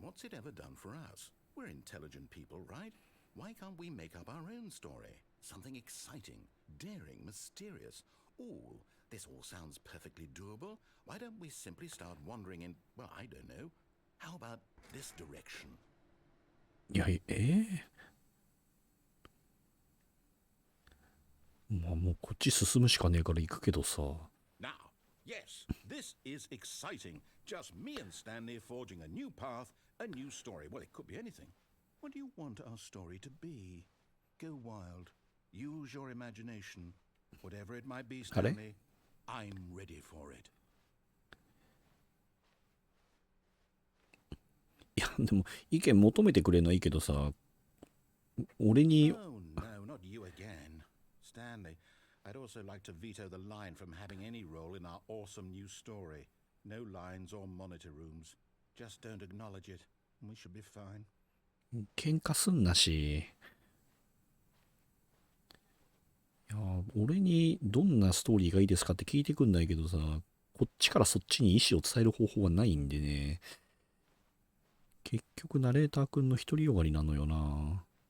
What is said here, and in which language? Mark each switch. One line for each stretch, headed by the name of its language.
English: What's it ever done for us? We're intelligent people, right? Why can't we make up our own story? Something exciting, daring, mysterious. Ooh, this all sounds perfectly doable. Why don't we simply start wandering in, well, I don't know. How about this direction?
Japanese: いや、まあもうこっち進むしかねえから行くけどさ。
English: Now, yes, this is exciting. Just me and Stanley forging a new path, a new story. Well, it could be anything. What do you want our story to be? Go wild. Use your imagination. Whatever it might be, Stanley, I'm ready for it.
Japanese: いや、でも意見求めてくれるのはいいけどさ、俺に。
English: Oh, no, not you again. Stanley, I'd also like to veto the line from having any role in our awesome new story. No lines or monitor rooms. Just don't acknowledge it, and we should be fine.
Japanese: 喧嘩すんなし。いや、俺にどんなストーリーがいいですかって聞いてくんないけどさ、こっちからそっちに意思を伝える方法はないんでね。結局ナレーターくんの独りよがりなのよな。